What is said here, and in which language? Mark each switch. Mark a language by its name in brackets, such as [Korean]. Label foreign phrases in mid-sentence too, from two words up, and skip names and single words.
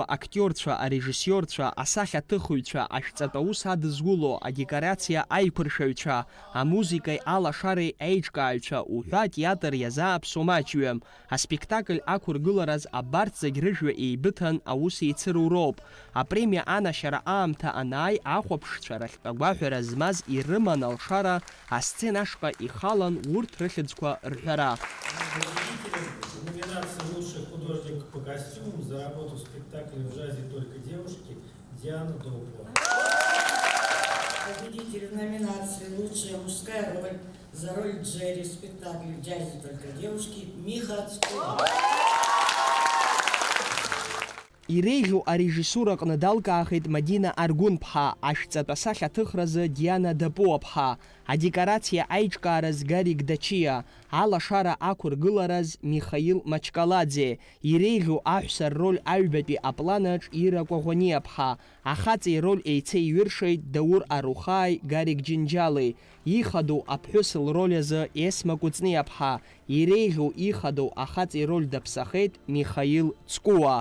[Abkhazian] актиорцәа, арежиссиорцәа, асахьаҭыхыҩцәа, ашәҵатә аус адызгәыло, адекорациа аиқәыршәаҩцәа, амузикеи алашареи аиҿкааҩцәа уҳәа атеатр иазааԥсо маҷҩым. Аспектакль ақәыргылараз абарҭ зегь рыжәҩа еибыҭан аус еицыруа роуп. Апремиа анашьара аамҭа анааи ахәаԥшцәа рахьтә агәаҳәара змаз ирыман алшара асцена ашҟа ихалан урҭ рыхьыӡқәа рҳәара. [Russian] Номинация «Лучший художник по костюмам» за работу в спектакле «В джазе только девушки» Диана Добова. Победитель в номинации «Лучшая мужская роль» за роль Джерри в спектакле «В джазе только девушки» Миха Ацкова. [Abkhazian] Иреиӷьу арежиссураҟны далкаахеит Мадина Аргәын-ԥҳа, ашәҵатә асахьаҭыхразы Диана Дапуа-ԥҳа, адекорациа аиҿкаараз Гарик Дачиа, алашара ақәыргылараз Михаил Мачкаладзе, иреиӷьу аҳәса рроль аҩбатәи апланаҿ Ира Кәаӷәаниа-ԥҳа, ахаҵеи роль еицеиҩыршеит Даур Арухааи Гарик Џьынџьали, ихадоу аԥҳәыс лроль азы Есма Кәыҵниа-ԥҳа, иреиӷьу ихадоу ахаҵеи роль даԥсахеит Михаил Ҵкәуа.